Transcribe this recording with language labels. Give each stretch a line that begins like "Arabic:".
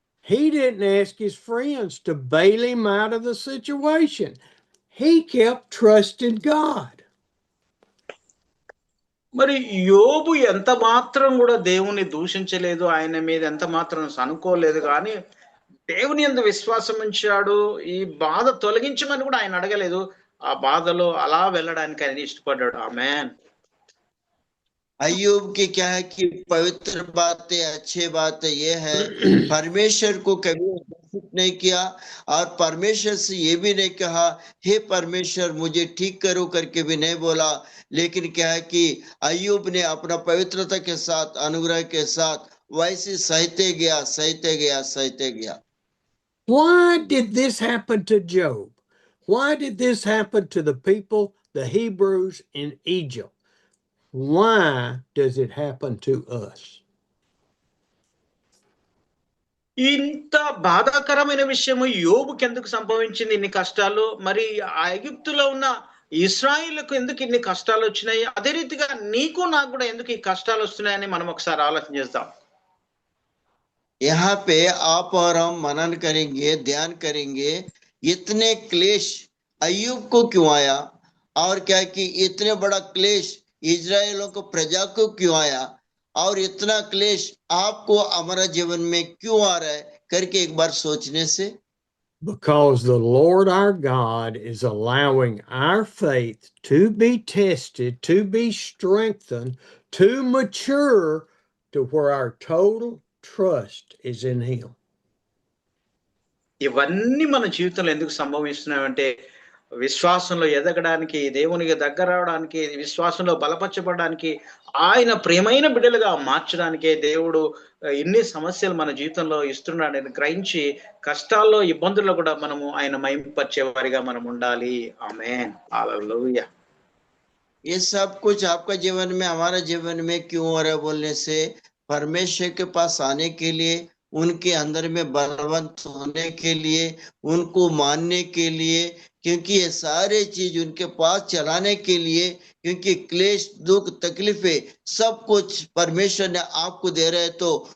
English: He didn't ask his friends to bail him out of the situation. He kept trusting God.
Telugu: మరి యోబు ఎంత మాత్రం కూడా దేవుని దూషించలేదు, ఆయన మీద ఎంత మాత్రం అనుకోలేదు, కానీ దేవుని యందు విశ్వాసం ఉంచాడు. ఈ బాధ తొలగించమని కూడా ఆయన అడగలేదు, ఆ బాధలో అలా వెళ్ళడానికి ఆయన ఇష్టపడ్డాడు. ఆమేన్.
Hindi: अय्यूब की क्या है कि पवित्र बातें, अच्छी बात ये है, परमेश्वर को कभी उपस्थित नहीं किया और परमेश्वर से ये भी नहीं कहा हे परमेश्वर मुझे ठीक करो करके भी नहीं बोला, लेकिन क्या है कि अय्यूब ने अपना पवित्रता के साथ, अनुग्रह के साथ वैसे सहते गया सहते गया सहते गया।
English: Why did this happen to Job? Why did this happen to the people, the Hebrews in Egypt? Why does it happen to us?
Telugu: ఇంత బాధాకరమైన విషయము యోబుకి ఎందుకు సంభవించింది ఇన్ని కష్టాలు? మరి ఆ ఐగుప్తులో ఉన్న ఇశ్రాయేలుకు ఎందుకు ఇన్ని కష్టాలు వచ్చినాయి? అదే రీతిగా నీకు నాకు కూడా ఎందుకు ఈ కష్టాలు వస్తున్నాయని మనం ఒకసారి ఆలోచన చేద్దాం.
Hindi: यहाँ पे आप और हम मनन करेंगे, ध्यान करेंगे, इतने क्लेश अय्यूब को क्यों आया, और क्या कि इतने बड़ा क्लेश इजरायलों को प्रजा को क्यों आया, और इतना क्लेश आपको हमारा जीवन में क्यों आ रहा है करके एक बार सोचने से।
English: Because the Lord our God is allowing our faith to be tested, to be strengthened, to mature to where our total trust is in Him.
Telugu: ఇవన్నీ మన జీవితంలో ఎందుకు సంభవిస్తున్నాయంటే విశ్వాసంలో ఎదగడానికి, దేవునికి దగ్గర రావడానికి, విశ్వాసంలో బలపరచబడడానికి, ఆయన ప్రియమైన బిడ్డలుగా మార్చడానికే దేవుడు ఇన్ని సమస్యలు మన జీవితంలో ఇస్తున్నాడని గ్రహించి కష్టాల్లో ఇబ్బందుల్లో కూడా మనము ఆయన మహిమపరిచే వారిగా మనం ఉండాలి. ఆమేన్. హల్లెలూయా.
Hindi: ये सब कुछ आपका जीवन में हमारा जीवन में क्यों हो रहा है बोलने से, परमेश्वर के पास आने के लिए, उनके अंदर में बलवंत होने के लिए, उनको मानने के लिए, क्योंकि ये सारे चीज उनके पास चलाने के लिए, क्योंकि क्लेश दुख तकलीफें सब कुछ परमेश्वर ने आपको दे रहे, तो